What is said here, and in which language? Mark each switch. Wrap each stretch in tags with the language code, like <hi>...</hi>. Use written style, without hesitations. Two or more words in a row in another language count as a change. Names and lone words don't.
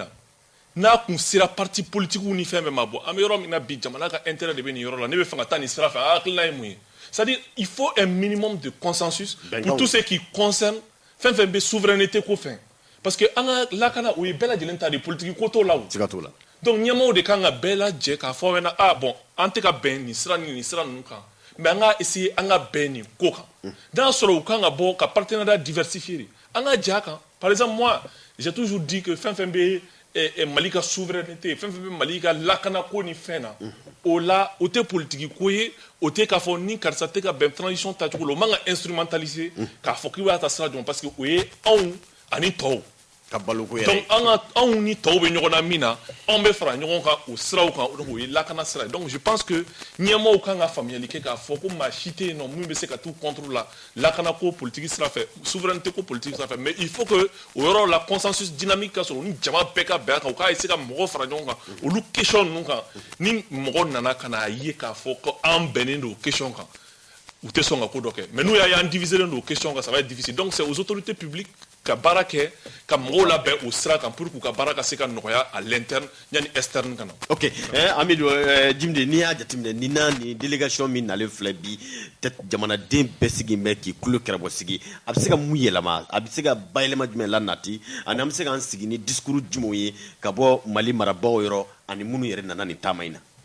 <bm>n'a kun sera</bm> <fr>parti politique</fr> <bm>ni fɛn bɛɛ ma bɔ an bɛ yɔrɔ min na bi jamana ka intérêt de bɛ nin yɔrɔ la ne bɛ fɛ ka taa nin sira fɛ a hakilina ye mun ye</bm> <fr>c'est-à-dire il faut un minimum de consensus pour tout ce qui concerne</fr> <bm>fɛn fɛn bɛ souveraineté ko fɛn parce que an ka lakana o ye bɛɛ lajɛlen ta de politique ko t'o la o donc ɲɛmaaw de kan ka bɛɛ lajɛ k'a fɔ ɲɛna bon an tɛ ka bɛn nin sira ni nin sira ninnu kan mais an ka essayer an ka bɛn nin ko kan n'a sɔrɔ u kan ka bɔ ka</bm> <fr>partenariat diversifié</fr> <bm>an ka jɛ a kan</bm> <fr>par exemple moi j'ai toujours dit que</fr> <bm>fɛn fɛn bɛ Mali ka souveraineté fɛn fɛn bɛ Mali ka lakana ko ni fɛn na o la o tɛ politique ko ye o tɛ k'a fɔ ni karisa tɛ ka bɛn transition tacogo la o man ka instrumentaliser k'a fɔ k'i b'a ta sira jumɛn parce que o ye anw ani tɔw ka baloko yɛrɛ donc anw ni tɔw bɛ ɲɔgɔn na min na anw bɛ fara ɲɔgɔn kan o siraw kan o ye lakana sira ye</bm> <fr>donc je pense que</fr> <bm>ɲɛmaaw kan ka faamuyali kɛ k'a fɔ ko maa si tɛ yen nɔ min bɛ se ka t'u</bm> <fr>contre la</fr> <bm>lakana ko politique sira fɛ souveraineté ko politique sira fɛ</bm> <fr>mais il faut que</fr> <bm>o yɔrɔ la</bm> <fr>consensus dynamique</fr> <bm>ka sɔrɔ ni jama bɛɛ ka bɛn a kan u k'a essayer ka mɔgɔw fara ɲɔgɔn kan olu question ninnu kan ni mɔgɔ nana ka na ye k'a fɔ ko an bɛnnen don question kan u tɛ sɔn ka ko dɔ kɛ mais n'u y'a ye an divisé len don question kan</bm> <fr>ça va être difficile donc c'est aux autorités publiques</fr> <bm>ka baara kɛ ka mɔgɔw labɛn o sira kan</bm> <fr>pour que</fr> <bm>u ka baara ka se ka nɔgɔya</bm> <fr>à l'interne</fr> <bm>yanni externe kana. ok Amidou Jimde n'i y'a jateminɛ nin na ni délégation min nalen filɛ bi jamanaden bɛɛ sigilen bɛ k'i tulo kɛrɛbɔ sigi a bɛ se ka mun yɛlɛma a bɛ se ka bayɛlɛma jumɛn la nati ani an bɛ se k'an sigi ni discours jumɛnw ye ka bɔ Mali marabagaw yɔrɔ ani minnu yɛrɛ nana nin taama in na.</bm>